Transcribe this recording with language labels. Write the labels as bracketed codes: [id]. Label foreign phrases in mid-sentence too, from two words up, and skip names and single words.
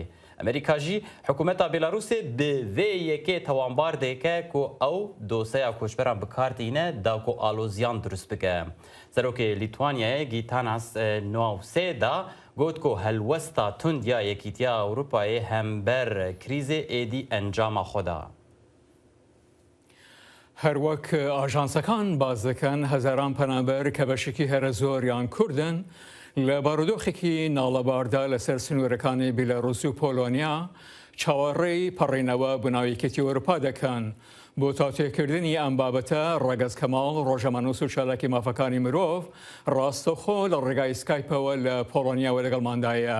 [ku] Amerîka jî hikûmeta Belarusê bi vê yekê tewanbar dike ku ew doseya koçberan bikardîne da ku alozyan durust bike. Serokê Lîtwanyayê Gîtanas Nausêda da got ku helwesta tund ya Yekîtiya Ewropayê hember krîzê êdî encama xwe da. [ckb] هەروەک ئاژانسەکان باز دەکەن هەزاران پەنابەر کە بەشێکی هەرە زۆریان کوردن لە بارودۆخێکی ناڵەباردا لەسەر سنوورەکانی بیلاڕوس و پۆلۆنیا چاوەڕێی پەڕینەوە بناویەکەتی ئەوروپا دەکەن بۆ تاوتێکردنی ئەم بابەتە ڕەگەز کەماڵ ڕۆژەمەنووس و چالاکی مافەکانی مرۆڤ ڕاستەوخۆ لە ڕێگای سکایپەوە لە پۆلۆنیاوە لەگەڵماندایە.